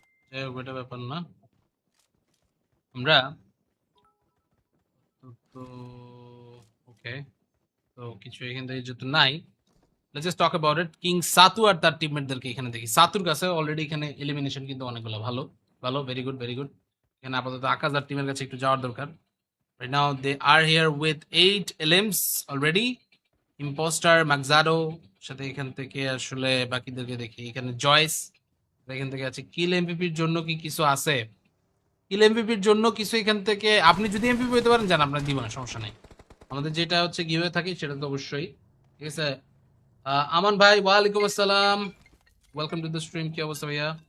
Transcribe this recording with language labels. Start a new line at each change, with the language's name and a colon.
Bangla: যাই হোক, এটা ব্যাপার না। আমরা তো ওকে, তো কিছু এখান থেকে যেহেতু নাই,
English: Let's just talk about it.
Bangla: King সাতু আর তার টিমমেটদেরকে এখানে দেখি। সাতুর কাছে অলরেডি এখানে এলিমিনেশন কিন্তু অনেকগুলো, ভালো ভালো,
English: Very good very good.
Bangla: এখানে আপাতত আকাশ আর টিমের কাছে একটু যাওয়ার দরকার।
English: Right now they are here with 8 LMs already.
Bangla: Impostor ম্যাকজাডো, সাথে এখান থেকে আসলে বাকিদেরকে দেখি। এখানে জয়েস এখান থেকে আছে। কিল এমপিপির জন্য কি কিছু আছে? কিল এমপিপির জন্য কিছু এখান থেকে, আপনি যদি এমপিপি হতে পারেন জান, আপনার দিব না, সমস্যা নেই। আমাদের যেটা হচ্ছে গিভে থাকে সেটা তো অবশ্যই, ঠিক আছে। আমান ভাই, ওয়ালাইকুম আসসালাম,
English: Welcome to the stream.
Bangla: কি অবস্থা ভাইয়া?